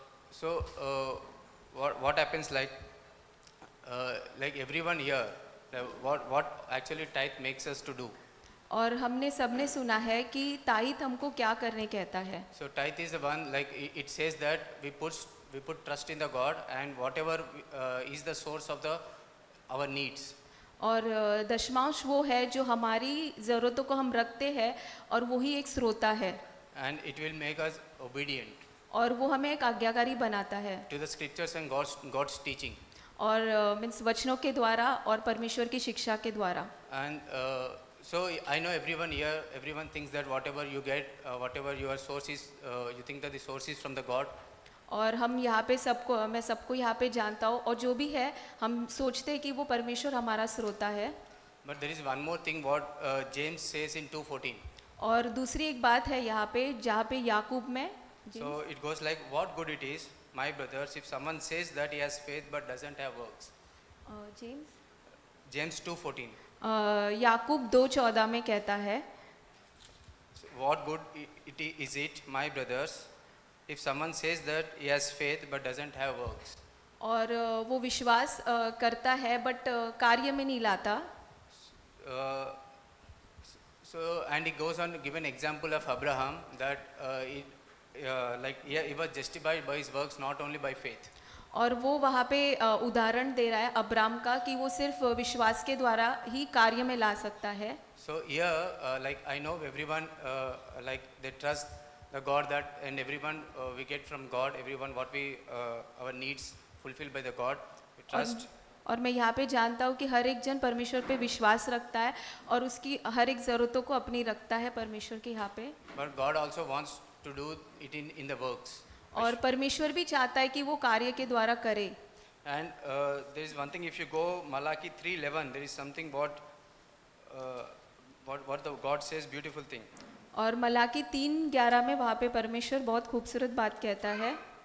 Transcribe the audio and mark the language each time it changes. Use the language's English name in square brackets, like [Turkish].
[English] So what happens like everyone here, what actually tithe makes us to do. [Hindi] और हमने सबने सुना है कि ताईत हमको क्या करने कहता है। [English] So tithe is the one, like it says that we put trust in the God and whatever is the source of our needs. [Hindi] और दशमांश वो है जो हमारी ज़रूरतों को हम रखते हैं, और वही एक स्रोता है। [English] And it will make us obedient. [Hindi] और वो हमें एक आज्ञाकारी बनाता है। [English] To the scriptures and God's teaching. [Hindi] और मीन्स वचनों के द्वारा और परमेश्वर की शिक्षा के द्वारा। [English] And so I know everyone thinks that whatever you get, whatever your source is, you think that the source is from the God. [Hindi] और हम यहाँ पे मैं सबको यहाँ पे जानता हूँ, और जो भी है हम सोचते हैं कि वो परमेश्वर हमारा स्रोता है। [English] But there is one more thing what James says in 2:14. [Hindi] और दूसरी एक बात है यहाँ पे जहाँ पे याकूब में। [English] So it goes like, what good it is, my brothers, if someone says that he has faith but doesn't have works. James 2:14. [Hindi] याकूब 2:14 में कहता है, [English] So what good is it, my brothers, if someone says that he has faith but doesn't have works. [Hindi] और वो विश्वास करता है but कार्य में नहीं लाता। [English] So and he goes on to give an example of Abraham that he was justified by his works, not only by faith. [Hindi] और वो वहाँ पे उदाहरण दे रहा है अब्राम का कि वो सिर्फ विश्वास के द्वारा ही कार्य में ला सकता है। [English] So here, I know everyone, they trust the God that, and everyone we get from God. Everyone what we our needs fulfilled by the God. We trust. [Hindi] और मैं यहाँ पे जानता हूँ कि हर एक जन परमेश्वर पे विश्वास रखता है और उसकी हर एक ज़रूरतों को अपनी रखता है परमेश्वर के यहाँ पे। [English] But God also wants to do it in the works. [Hindi] और परमेश्वर भी चाहता है कि वो कार्य के द्वारा करे। [English] And there is one thing, if you go Malachi 3:11, there is something what the God says, beautiful thing. [Hindi] और मलाकी 3:11 में वहाँ पे परमेश्वर बहुत खूबसूरत बात कहता है।